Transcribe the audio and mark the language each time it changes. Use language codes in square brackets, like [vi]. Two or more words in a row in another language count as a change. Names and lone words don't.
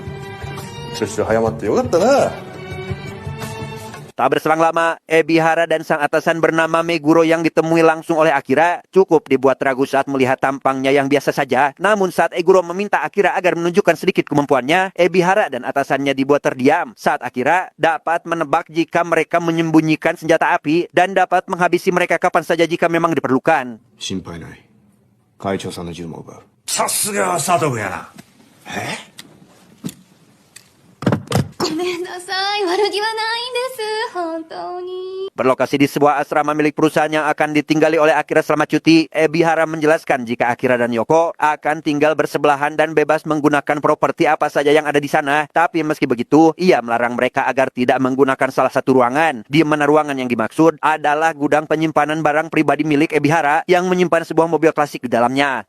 [id] Tak berselang lama, Ebihara dan sang atasan bernama Meguro yang ditemui langsung oleh Akira cukup dibuat ragu saat melihat tampangnya yang biasa saja. Namun saat Meguro meminta Akira agar menunjukkan sedikit kemampuannya, Ebihara dan atasannya dibuat terdiam saat Akira dapat menebak jika mereka menyembunyikan senjata api dan dapat menghabisi mereka kapan saja jika memang diperlukan. [ja] 心配ない会長さんの銃も奪うさすが佐藤やなごめんなさい、悪気はないんです、本当に。 [id] Berlokasi di sebuah asrama milik perusahaan yang akan ditinggali oleh Akira selama cuti, Ebihara menjelaskan jika Akira dan Yoko akan tinggal bersebelahan dan bebas menggunakan properti apa saja yang ada di sana. Tapi meski begitu, ia melarang mereka agar tidak menggunakan salah satu ruangan. Di mana ruangan yang dimaksud adalah gudang penyimpanan barang pribadi milik Ebihara yang menyimpan sebuah mobil klasik di dalamnya.